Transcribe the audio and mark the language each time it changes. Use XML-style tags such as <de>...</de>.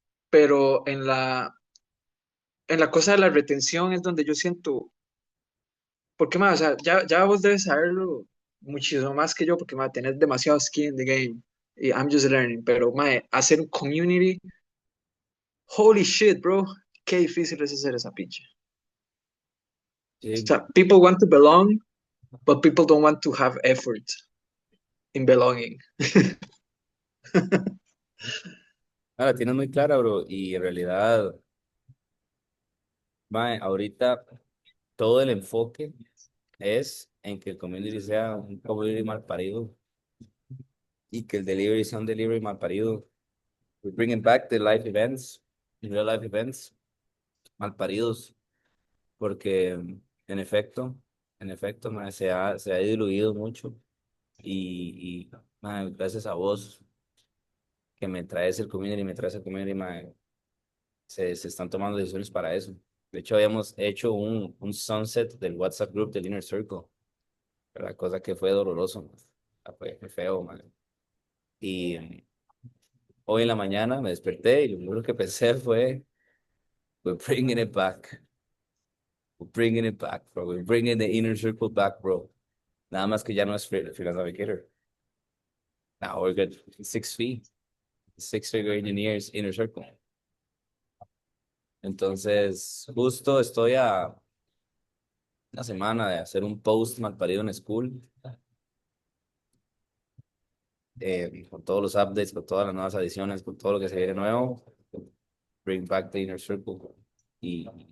<es>Pero en la cosa de la retención es donde yo siento, porque más, o sea, ya vos debes saberlo muchísimo más que yo, porque más, tenés demasiado</es> <en>skin in the game.</en> <es>Y</es> <en>I'm just learning.</en> <es>Pero más, hacer un community,</es> <en>holy shit,</en> <es>bro. Qué difícil es hacer esa pinche. O Sí,</es> <en>sea, people want to belong, but people don't want to have effort. in belonging.</en> <es>Ah, la tienes muy clara, bro. Y en realidad, mae, ahorita todo el enfoque es en que el community sea un community mal parido y que el delivery sea un delivery mal parido.</es> <en>We're bringing back the live events, real life events,</en> <es>mal paridos, porque en efecto, mae, se ha diluido mucho y mae, gracias a vos que me traes el community, me traes el community, mae, se están tomando decisiones para eso. De hecho, habíamos hecho un sunset del WhatsApp group del Inner Circle, la cosa que fue doloroso, man. Fue feo, man. Y hoy en la mañana me desperté y lo primero que pensé fue,</es> <en>we're bringing it back. We're bringing it back, bro. We're bringing the Inner Circle back, bro.</en> <es>Nada más que ya no es Freelance Navigator.</es> <en>Now we're good. 6 feet. Six-figure engineers, Inner Circle.</en> <es>Entonces, justo estoy a una semana de hacer un post mal parido en School, con todos los updates, con todas las nuevas adiciones, con todo lo que se viene nuevo.</es> <en>Bring back the Inner Circle. Y</en>